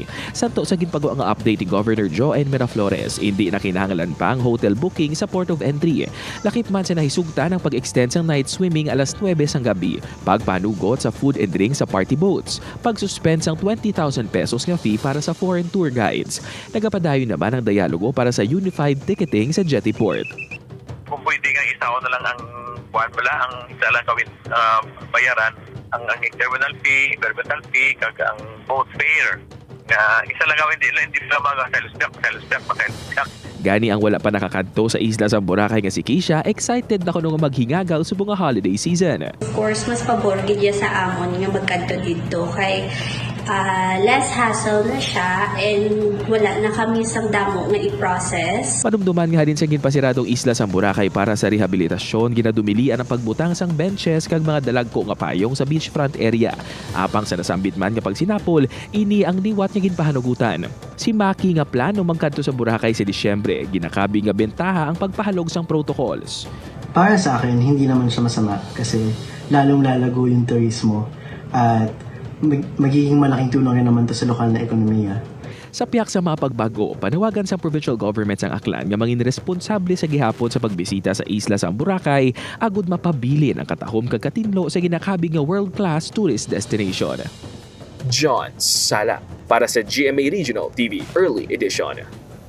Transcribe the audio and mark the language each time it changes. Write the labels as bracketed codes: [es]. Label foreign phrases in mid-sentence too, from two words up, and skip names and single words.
[hil] Santo sa ginpagawa nga update ni Governor Joanne Miraflores, hindi na kinahanglan pa ang [en] hotel booking [hil] sa [en] port of entry. [hil] Lakip man sa nahisugtan ang pag-extend sang [en] night swimming [hil] alas 9 sang gabi, pagpanugot sa [en] food and drink [hil] sa [en] party boats, [hil] pagsuspend sang 20,000 pesos nga fee para sa [en] foreign tour guides. [hil] Nagapadayon naman ang dialogo para sa [en] unified ticketing [hil] sa Jetty Port. Kung pwede nga isa na lang ang buwan pala, ang isa lang gawin bayaran, ang [en] terminal fee, environmental fee, [hil] kag ang [en] boat fare. [hil] Isa lang gawin, hindi sila mga sales-step. Gani ang wala pa nakakadto sa isla sa Boracay nga si Keisha, excited na kuno nga maghingagaw sa mga holiday season. [en] Of course, [hil] mas pabor gid ya sa amon nga magkadto dito kay [en] less hassle [hil] na siya and wala na kami sang damo nga i-process. Panumduman nga din sa ginpasiradong isla sa Boracay para sa rehabilitasyon, ginadumilian ang pagbutang sang benches kag mga dalagko nga payong sa [en] beachfront area. [hil] Apang sa nasambit man nga pagsinapol, ini ang liwat nga ginpahanugutan. Si Maki nga plano magkadto sa Boracay sa Disyembre, ginakabi nga bentaha ang pagpahalog sang protocols. [tl] Para sa akin, hindi naman siya masama kasi lalong lalago yung turismo at magiging malaking tulong rin naman to sa lokal na ekonomiya. [hil] Sa piyak sa mga pagbago, panawagan sa [en] provincial government [hil] ang aklan nga mangin responsable sa gihapon sa pagbisita sa isla sa Boracay agud mapabilin ang katahom kag katinlo sa ginakabig nga [en] world-class tourist destination. [hil] John Sala para sa GMA Regional TV Early Edition.